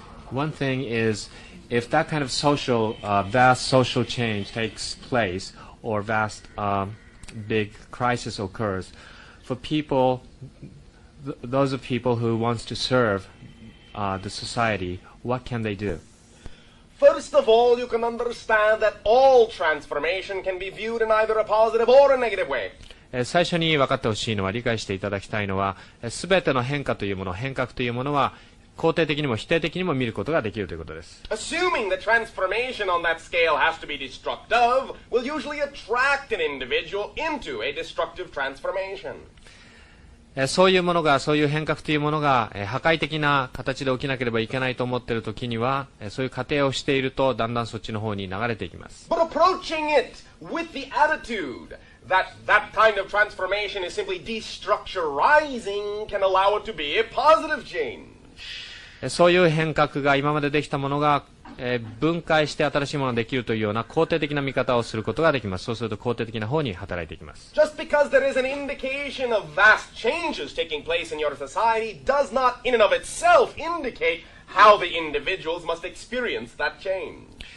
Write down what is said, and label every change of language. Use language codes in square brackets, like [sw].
[en] One thing is, if that kind of social, vast social change takes place, or vast, big crisis occurs, for people, those of people who wants to serve the society, what can they do? First of all, you can understand that all transformation can be viewed in either a positive or a negative way. [ja] 最初に分かってほしいのは、理解していただきたいのは、すべての変化というもの、変革というものは、肯定的にも否定的にも見ることができるということです。 [en] Assuming that transformation on that scale has to be destructive will usually attract an individual into a destructive transformation. [ja] そういうものが、そういう変革というものが、破壊的な形で起きなければいけないと思っているときには、そういう過程をしていると、だんだんそっちの方に流れていきます。 [en] But approaching it with the attitude that kind of transformation is simply destructurizing can allow it to be a positive change. [ja] そういう変革が今までできたものが、分解して新しいものができるというような肯定的な見方をすることができます。そうすると肯定的な方に働いていきます。 [en] Just because there is an indication of vast changes taking place in your society does not in and of itself indicate how the individuals must experience that change.